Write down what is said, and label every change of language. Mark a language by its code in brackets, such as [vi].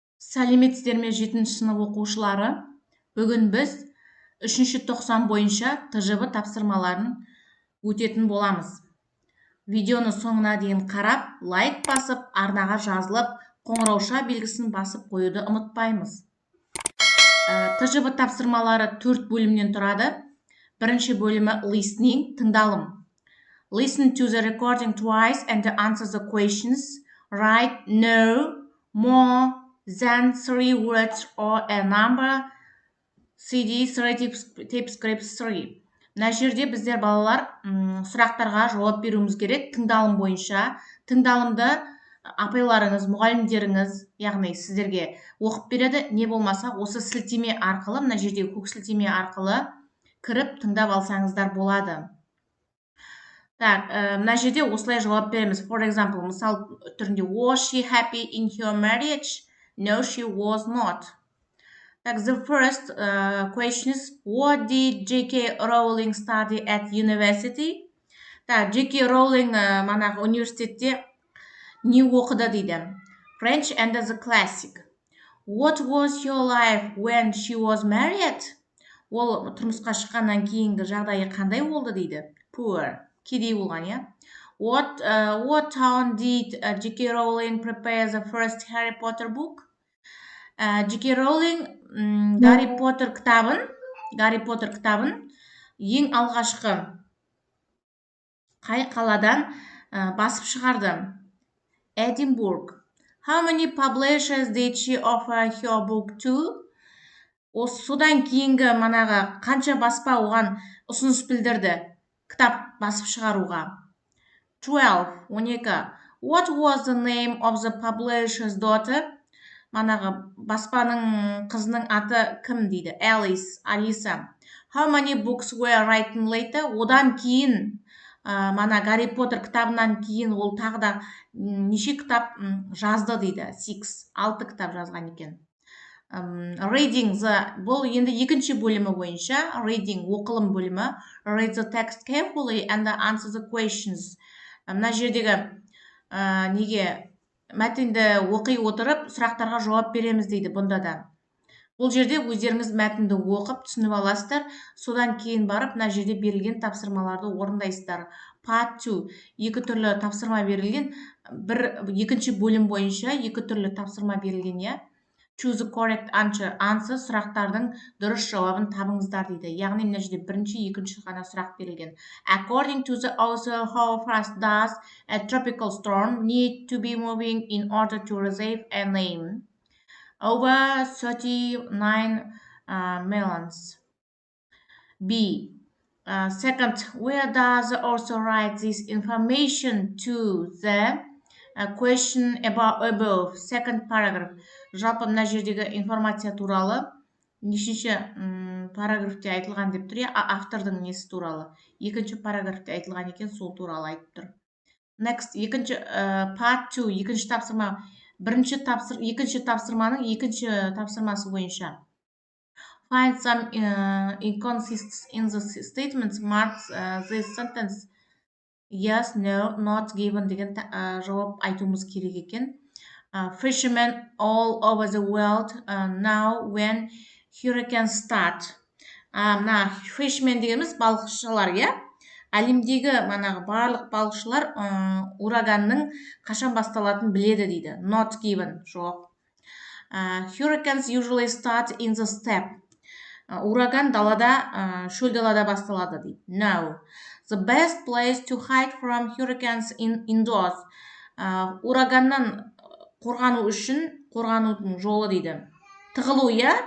[kk] Сәлеметсіздер ме 7-ші сынып оқушылары? Бүгін біз 3-ші тоқсан бойынша ТЖБ тапсырмаларын өтетін боламыз. Видеоны соңына дейін қарап, лайк басып, арнаға жазылып, қоңырауша белгісін басып қоюды ұмытпаймыз. ТЖБ тапсырмалары 4 бөлімнен тұрады. Бірінші бөлімі listening, тыңдалым. [en] Listen to the recording twice and answer the questions. Write no, more than 3 words or a number. CD 3 typescript 3. [kk] Мына жерде біздер балалар сұрақтарға жауап беруіміз керек тыңдалым бойынша. Тыңдалымды апайларыңыз, мұғалімдеріңіз, яғни сіздерге оқып береді. Не болмаса осы сілтеме арқылы, мына жердегі көк сілтеме арқылы кіріп тыңдап алсаңыздар болады. Так, мына жерде осылай жауап береміз. [en] For example, [kk] мысал түрінде [en] was she happy in her marriage? No, she was not. Так, the first question is what did J.K. Rowling study at university? Так, J.K. [kk] Rowling манағы университетте не оқыды дейді. [en] French and the classic. What was your life when she was married? [kk] Ол тұрмысқа шыққаннан кейінгі жағдайы қандай болды дейді. [en] Poor. [kk] Кедей болған, иә? [en] What town did J.K. Rowling prepare the first Harry Potter book? J.K. [kk] Rowling Гарри Поттер кітабын ең алғашқы қай қаладан басып шығарды? [en] Edinburgh. How many publishers did she offer her book to? [kk] Содан кейінгі манағы қанша баспа оған ұсыныс білдірді кітап басып шығаруға? [en] 12. What was the name of the publisher's daughter? [kk] Манағы баспаның қызының аты кім дейді? [en] Alice, Алиса. How many books were written later? [kk] Одан кейін, мана Гарри Поттер кітабынан кейін ол тағы да неше кітап жазды дейді? 6 кітап жазған екен. Reading, бұл енді екінші бөлімі бойынша. Reading, оқылым бөлімі. [en] Read the text carefully and answer the questions. [kk] Мына жердегі неге мәтінді оқи отырып, сұрақтарға жауап береміз дейді бұнда да. Бұл жерде өздеріңіз мәтінді оқып, түсініп аласыздар. Содан кейін барып, мына жерде берілген тапсырмаларды орындайсыздар. Part 2. Екі түрлі тапсырма берілген. Екінші бөлім бойынша екі түрлі тапсырма берілген, я? [en] Choose the correct answer. [kk] Сұрақтардың дұрыс жауабын табыңыздар дейді. Яғни мына жерде бірінші, екінші ғана сұрақ берілген. [en] According to the author, how fast does a tropical storm need to be moving in order to receive a name? Over 39 miles. B. Second, where does the author write this information to the question above? Second paragraph. [kk] Жалпы мына жердегі информация туралы нешінші параграфте айтылған деп тұр, автордың несі туралы. Екінші параграфте айтылған екен, сол туралы айтып тұр. Next, екінші part 2, екінші тапсырма, екінші тапсырманың екінші тапсырмасы бойынша. [en] Find some inconsistencies in the statements, marks this sentence yes, no, not given [kk] деген жауап айтуымыз керек екен. [en] Fishermen all over the world now when hurricanes start. [kk] Мына fishermen дегеніміз балықшылар, иә? Әлемдегі манағы барлық балықшылар ураганның қашан басталатынын біледі дейді. [en] Not given, [kk] жоқ. [en] Hurricanes usually start in the steppe. [kk] Ураган далада, шөл далада басталады дейді. No. [en] The best place to hide from hurricanes indoors. [kk] Ураганнан қорғану үшін қорғанудың жолы дейді. Тығылу, я?